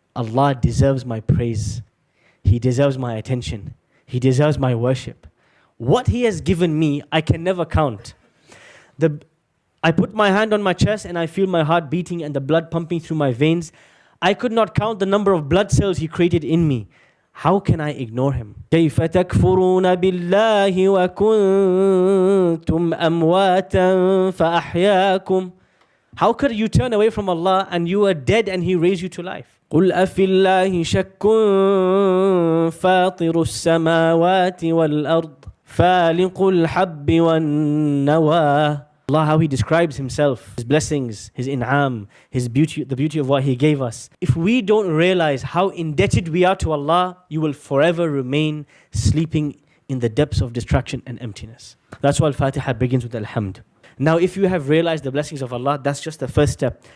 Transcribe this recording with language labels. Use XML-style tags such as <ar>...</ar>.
<en>Allah deserves my praise. He deserves my attention. He deserves my worship. What He has given me, I can never count. I put my hand on my chest and I feel my heart beating and the blood pumping through my veins. I could not count the number of blood cells He created in me. How can I ignore Him?</en> <ar>كيف تكفرون بالله وكنتم أمواتا فأحياكم.</ar> <en>How could you turn away from Allah and you are dead and He raised you to life?</en> <ar>قل أفي الله شك فاطر السماوات والأرض فالق الحب والنوى</ar> <en>Allah, how He describes Himself, His blessings, His in'am, His beauty, the beauty of what He gave us. If we don't realize how indebted we are to Allah, you will forever remain sleeping in the depths of distraction and emptiness. That's why Al-Fatiha begins with Alhamd. Now, if you have realized the blessings of Allah, that's just the first step.</en>